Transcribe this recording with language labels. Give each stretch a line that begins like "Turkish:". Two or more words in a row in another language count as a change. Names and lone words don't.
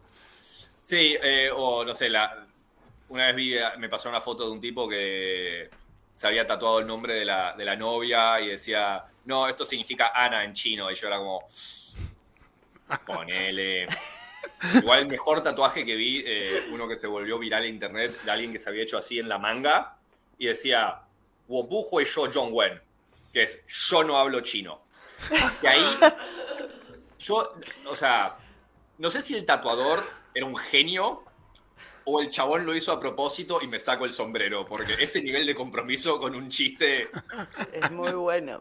Spanish: Sí, o no sé, una vez me pasó una foto de un tipo que se había tatuado el nombre de la novia y decía, no, esto significa Ana en chino. Y yo era como, ponele. Igual el mejor tatuaje que vi, uno que se volvió viral en internet, de alguien que se había hecho así en la manga, y decía,
Chinese: 我不会说中文,
Spanish: que es, yo no hablo chino. Y ahí, o sea, no sé si el tatuador era un genio o el chabón lo hizo a propósito y me saco el sombrero, porque ese nivel de compromiso con un chiste... Es muy bueno.